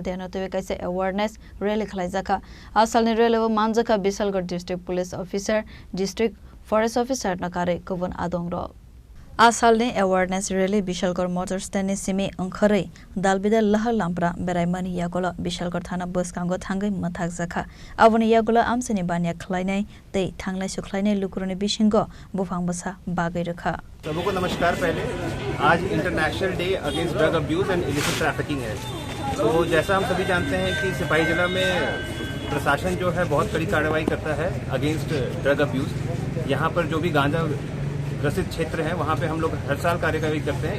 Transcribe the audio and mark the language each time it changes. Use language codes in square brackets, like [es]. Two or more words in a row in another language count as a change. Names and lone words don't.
[trp] Day no te kaise [en] awareness rally [trp] khlaijaka asal ni rally manjaka Bisalgarh District Police Officer District Forest Officer nakare kubun adongro asal ni [en] awareness rally [trp] Bisalgarh Motor Stand ni simi angkhare dalbida lahar lampra beraimani yagola Bisalgarh Thana bus kango thangai mathak jakha aboni yagola amsini banya khlainai te thanglai सुखलाइने लुकुरने बिशिंगो बुफांग बसा बागै रखा। [hi] सबको नमस्कार। पहले आज [en] International Day Against Drug Abuse and Illicit Trafficking है। [hi] तो जैसा हम सभी जानते हैं कि सिपाही जिला में प्रशासन जो है बहुत कड़ी कार्रवाई करता है [en] against drug abuse. [hi] यहाँ पर जो भी गांजा ग्रसित क्षेत्र है वहाँ पे हम लोग हर साल कार्यवाही करते हैं।